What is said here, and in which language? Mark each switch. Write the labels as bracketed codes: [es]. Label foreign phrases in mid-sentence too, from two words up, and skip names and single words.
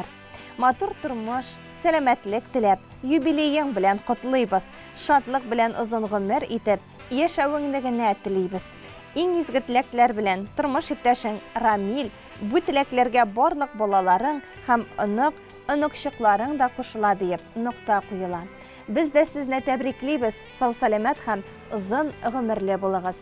[tt] Матур тормыш, сәламәтлек теләп, юбилеең белән котлыйбыз. Шатлык белән озын гомер итеп, яшәвеңне генә телибез. Иң изге теләкләр белән тормыш иптәшең Рамил, бу теләкләргә барлык балаларың һәм оныкчыкларың да кушыла диеп нокта куела. Biz de sizне тәбриклибез, сау-саламат һәм озын гомерле булыгыз.